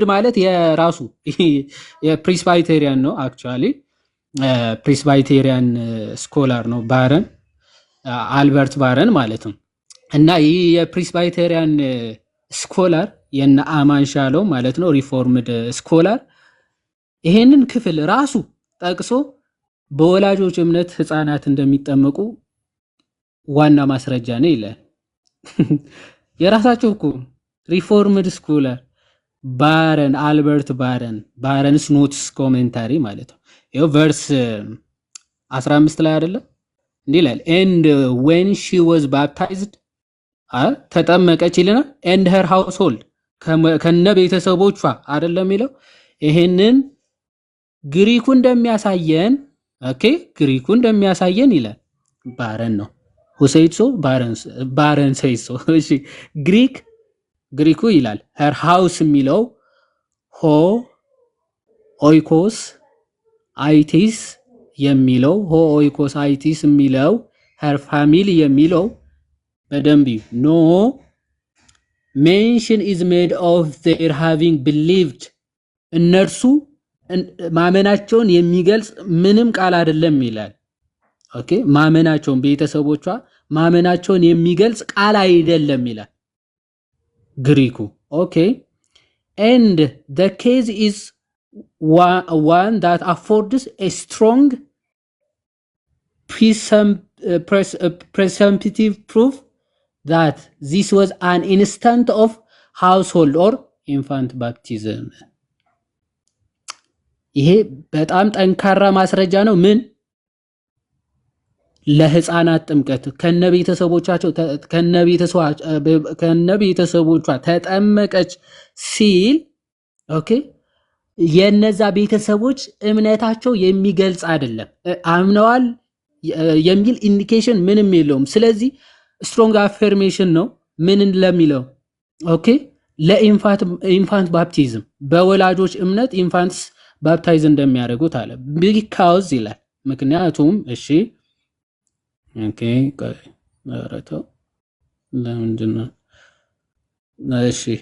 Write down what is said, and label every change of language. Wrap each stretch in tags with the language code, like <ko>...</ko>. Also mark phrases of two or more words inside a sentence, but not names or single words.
<am>ማለት የራሱ የፕሪስባይቴሪያን ነው። አክቹአሊ</am> <en>Presbyterian scholar</en> <am>ነው ባረን አልበርት ባረን ማለት ነው። እና ይህ</am> <en>Presbyterian scholar</en> <am>የነ አማን ሻለው ማለት ነው</am> <en>reformed scholar</en> <am>ይሄንን ክፍል ራሱ ጠቅሶ በወላጆች እምነት ህፃናት እንደሚጠመቁ ዋና ማስረጃ ነው ይላል። የራሳቸው እኮ</am> <en>reformed scholar</en> <am>ባረን አልበርት ባረንስ ኖትስ ኮሜንታሪ ማለት ነው። ይኸው ቨርስ 15 ላይ አይደለም እንዲህ ይላል</am> <en>and when she was baptized</en> <am>ተጠመቀች ይልና</am> <en>and her household</en> <am>ከነ ቤተሰቦቿ አይደለም የሚለው። ይሄንን ግሪኩ እንደሚያሳየን ኦኬ ግሪኩ እንደሚያሳየን ይላል ባረን ነው ሁሴይሶ ባረን ሰይሶ እሺ ግሪኩ ይላል her house የሚለው</am> <el>ὁ οἶκος αὐτῆς</el> <am>የሚለው</am> <el>ὁ οἶκος αὐτῆς</el> <am>የሚለው</am> <en>her family</en> <am>የሚለው በደንብ ኖ</am> <en>mention is made of their having believed</en> <am>እነርሱ ማመናቸውን የሚገልጽ ምንም ቃል አይደለም ይላል ኦኬ ማመናቸውን ቤተሰቦቿ ማመናቸውን የሚገልጽ ቃል አይደለም ይላል ግሪኩ ኦኬ</am> <en>and the case is one that affords a strong presumptive proof that this was an instant of household or infant baptism</en> <am>ይሄ በጣም ጠንካራ ማስረጃ ነው ምን ለህፃናት ጥምቀት ከነቤተሰቦቿ ተጠመቀች ሲል ኦኬ የነዛ ቤተሰቦች እምነታቸው የሚገልጽ አይደለም አምነዋል የሚል ኢንዲኬሽን ምንም የለውም ስለዚህ</am> <en>strong affirmation</en> <am>ነው ምን ለሚለው ኦኬ</am> <en>infant baptism</en> <am>በወላጆች እምነት</am> <en>infants baptize</en> <am>እንደሚያደርጉት አለ because ይላል ምክንያቱም እሺ ኦኬ አረተው ለምንድነው እሺ</am>